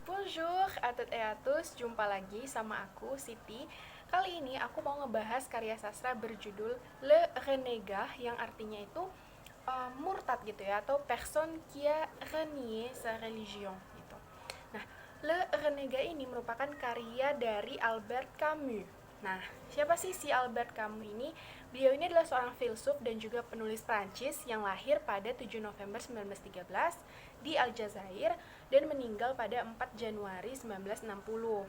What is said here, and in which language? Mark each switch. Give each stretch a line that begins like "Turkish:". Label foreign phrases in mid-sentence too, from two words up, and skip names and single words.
Indonesian: Bonjour, Atut et Atus, jumpa lagi sama aku, Siti. Kali ini aku mau ngebahas karya sastra berjudul Le Renégat, yang artinya itu murtad gitu ya, atau
French: personne qui a renié sa religion
Indonesian: gitu. Nah, Le Renégat ini merupakan karya dari Albert Camus. Nah, siapa sih si Albert Camus ini? Beliau ini adalah seorang filsuf dan juga penulis Prancis yang lahir pada 7 November 1913 di Aljazair dan meninggal pada 4 Januari 1960.